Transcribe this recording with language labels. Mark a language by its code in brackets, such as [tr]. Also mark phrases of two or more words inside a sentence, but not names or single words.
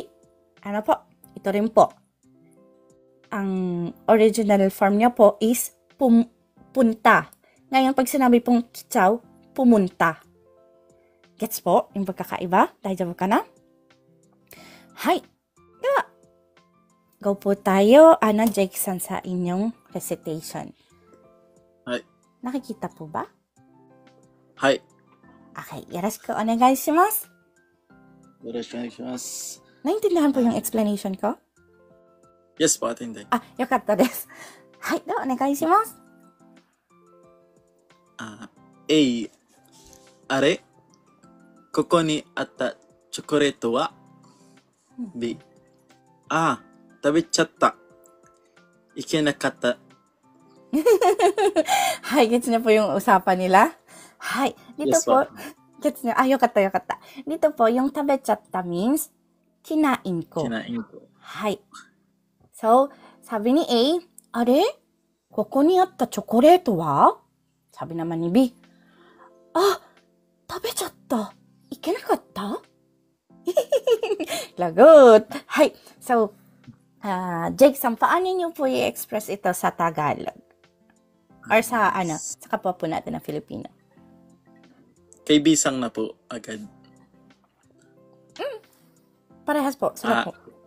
[tl] Ano po? Ito rin po. Ang original form niya po is punta. Ngayon, pag sinabi pong kichao, pumunta. Gets po yung pagkakaiba? [ja] 大丈夫かな? Hai. では、 [tl] go po tayo. Jake-san sa inyong recitation. [ja] Hai. [tl] Nakikita po ba? [ja] Hai. Okay, よろしくお願いします. よろしくお願いします. [tl] Naintindihan po yung explanation ko? Yes po, atindi. [ja] よかったです。はい、ではお願いします. Are? ここにあったチョコレートは B. 食べちゃった。いけなかった。 [tl] はい、gets niyo po yung usapan nila? Hai, dito Yes, po, ma'am. gets niyo. Yokatta. Dito po, yung tabechatta means kinain ko. Kinain ko. Hai. So, sabi ni A, are? [ja] ここにあったチョコレートは? [tl] Sabi naman ni B, [ja] 食べちゃった。いけなかった? [tl] Lagot. Hai. So, Jake-san, paano niyo po i-express ito sa Tagalog? Or sa kapwa po natin na Filipino? Kay Bisang na po agad. Parehas po. Sila po.